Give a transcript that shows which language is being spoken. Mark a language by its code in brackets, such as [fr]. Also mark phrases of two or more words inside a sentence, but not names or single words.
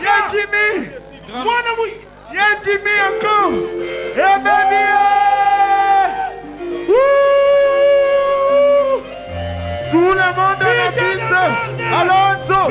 [en] Yeah, Jimmy! Mwana Muyaka! Yeah, Jimmy encore! Yeah, baby! [fr] Tout le monde dans la piste! Alonso!